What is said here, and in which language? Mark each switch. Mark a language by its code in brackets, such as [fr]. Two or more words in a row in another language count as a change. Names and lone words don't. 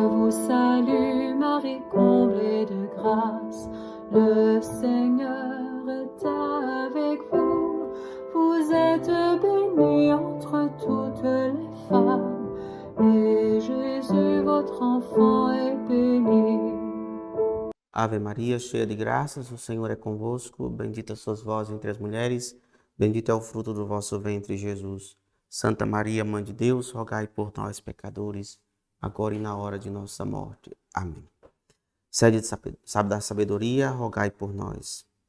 [fr] salue Marie, comblée de grâce, le Seigneur est avec vous. Vous êtes bénie entre toutes les femmes, et Jésus, votre enfant, est béni. [pt] Ave Maria, cheia de graças, o Senhor é convosco. Bendita sois vós entre as mulheres, bendito é o fruto do vosso ventre, Jesus. Santa Maria, Mãe de Deus, rogai por nós, pecadores, agora e na hora de nossa morte. Amém. Sede da sabedoria, rogai por nós.